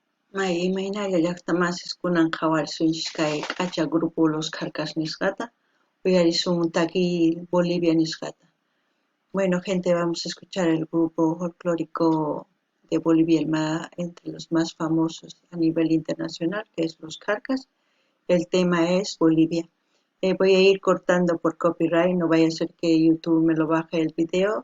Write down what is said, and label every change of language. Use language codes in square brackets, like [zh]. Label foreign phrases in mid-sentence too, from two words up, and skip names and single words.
[qu] Imaynalla llaqtamasiskunan qhawarsunchis kay q'acha grupo Los Carcas nisqata, uyarisun taki Bolivia nisqata. [es] Bueno, gente, vamos a escuchar el grupo folclórico de Bolivia, entre los más famosos a nivel internacional, que es Los Carcas. El tema es Bolivia. Voy a ir cortando por copyright, no vaya a ser que YouTube me lo baje el video.